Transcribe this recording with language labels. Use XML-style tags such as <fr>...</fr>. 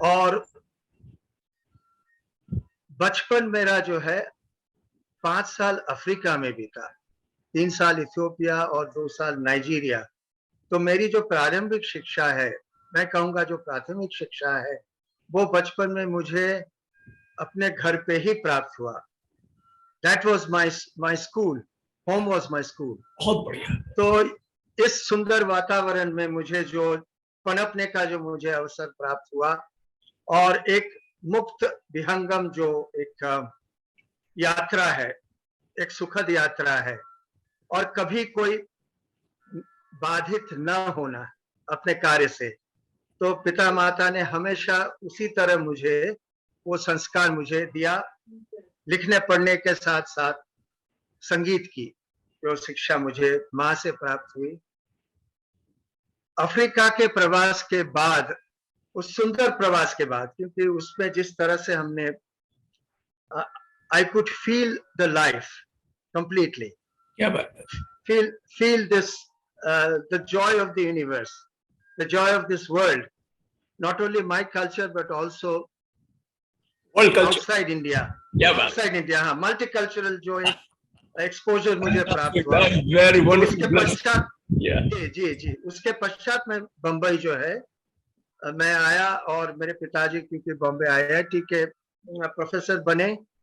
<hi>और बचपन मेरा जो है 5 साल अफ्रीका में बीता, 3 साल इथियोपिया और 2 साल नाइजीरिया। तो मेरी जो प्रारंभिक शिक्षा है, मैं कहूँगा जो प्राथमिक शिक्षा है, वो बचपन में मुझे अपने घर पे ही प्राप्त हुआ।</hi> <en>That was my school, home was my school।</en> <hi>बहुत बढ़िया। तो इस सुंदर वातावरण में मुझे जो पनपने का जो मुझे अवसर प्राप्त हुआ, और एक मुक्त विहंगम जो एक यात्रा है, एक सुखद यात्रा है, और कभी कोई बाधित न होना अपने कार्य से। तो पिता माता ने हमेशा उसी तरह मुझे वो संस्कार मुझे दिया, लिखने पढ़ने के साथ साथ संगीत की जो शिक्षा मुझे माँ से प्राप्त हुई। अफ्रीका के प्रवास के बाद, उस सुंदर प्रवास के बाद, क्योंकि उसमें जिस तरह से हमने</hi> <en>I could feel the life completely।</en> <hi>क्या बात है।</hi> <en>Feel this the joy of the universe, the joy of this world, not only my culture but also world culture, outside India।</en> <hi>क्या बात।</hi> <en>outside India,</en> <hi>हाँ, multicultural जो एक exposure मुझे प्राप्त हुआ।</hi> <en>very</en> <hi>उसके</hi> <en>Wonderful.</en> <hi>पश्चात जी जी जी। उसके पश्चात मैं बम्बई जो है मैं आया, और मेरे पिताजी क्योंकि बॉम्बे IIT के प्रोफेसर बने।</hi>